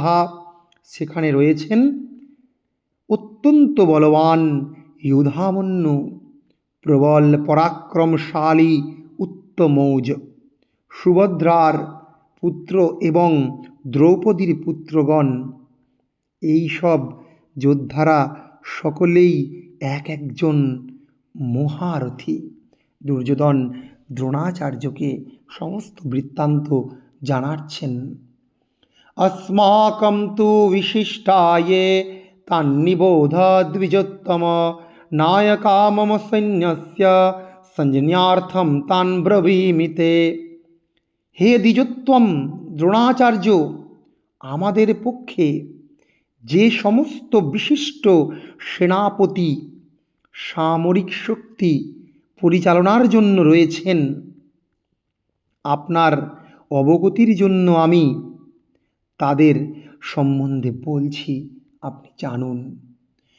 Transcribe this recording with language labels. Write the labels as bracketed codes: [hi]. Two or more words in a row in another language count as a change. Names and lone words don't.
[bn] সেখানে রয়েছেন অত্যন্ত বলবান ইয়ুধামন্যু, প্রবল পরাক্রমশালী উত্তমৌজ, সুভদ্রার পুত্র এবং দ্রৌপদীর পুত্রগণ। এই সব যোদ্ধারা সকলেই এক একজন মহারথী। দুর্যোধন দ্রোণাচার্যকে সমস্ত বৃত্তান্ত জানাচ্ছেন। [sa] अस्माकं तु विशिष्टाये तान्निबोध द्विजोत्तम नायका मम सैन्यस्य सञ्जन्यार्थं तान् ब्रवीमि ते। [bn] হে দ্বিজোত্তম দ্রোণাচার্য, আমাদের পক্ষে যে সমস্ত বিশিষ্ট সেনাপতি সামরিক শক্তি পরিচালনার জন্য রয়েছেন, আপনার অবগতির জন্য আমি তাদের সম্বন্ধে বলছি, আপনি জানুন।